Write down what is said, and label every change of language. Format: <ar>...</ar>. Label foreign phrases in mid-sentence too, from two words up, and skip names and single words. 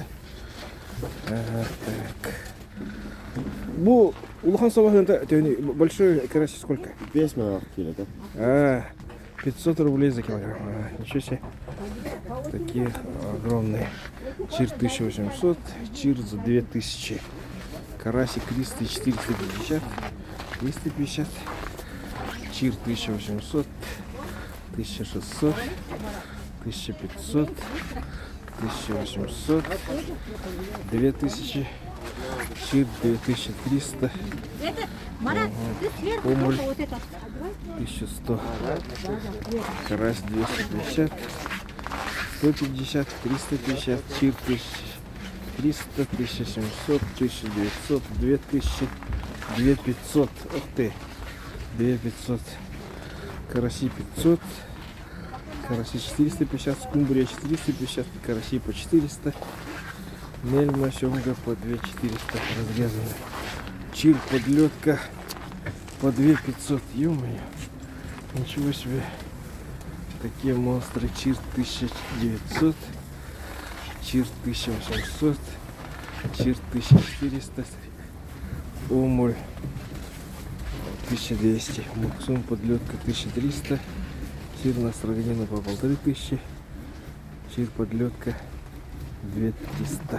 <ru>Ага, так. Bu улахан sabahında большой карась сколько? 5 кило, да? 500 рублей за килограмм. Ничего себе. Такие огромные. Чир 1800, чир за 2000. Карасик 300, 450, 350. Чир 1800, 1600, 1500, 1800, 2000, чир 2300, Марат, ты сверху Омуль. только вот это. 1100, карась 250, 150, 350, чир 1300, 1700, 1900, 2000, 2500, ух ты, 2500, караси 500, караси 450, скумбрия 450, караси по 400, мельма, семга по 2400 разрезанная, чир подлетка по 2500, ё-моё, ничего себе, такие монстры, чир 1900, чир 1800, чир 1400, омуль 1200, муксум подлетка 1300, чир на строганина по 1500, чир подлетка 2300.</ru>